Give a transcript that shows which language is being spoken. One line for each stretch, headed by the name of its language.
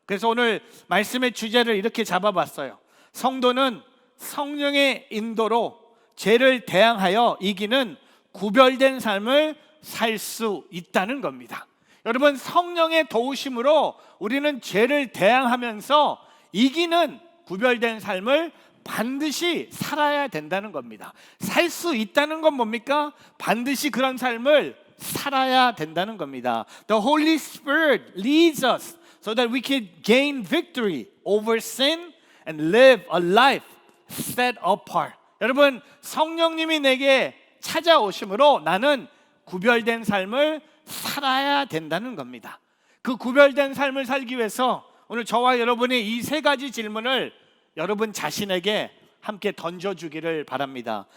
Korean: 그래서 오늘 말씀의 주제를 이렇게 잡아봤어요. 성도는 성령의 인도로 죄를 대항하여 이기는 구별된 삶을 살 수 있다는 겁니다. 여러분, 성령의 도우심으로 우리는 죄를 대항하면서 이기는 구별된 삶을 반드시 살아야 된다는 겁니다. 살 수 있다는 건 뭡니까? 반드시 그런 삶을 살아야 된다는 겁니다.
English: The Holy Spirit leads us so that we can gain victory over sin and live a life set apart.
Korean: 여러분, 성령님이 내게 찾아오심으로 나는 구별된 삶을 살아야 된다는 겁니다. 그 구별된 삶을 살기 위해서 오늘 저와 여러분이 이 3가지 질문을 여러분 자신에게 함께 던져주기를 바랍니다.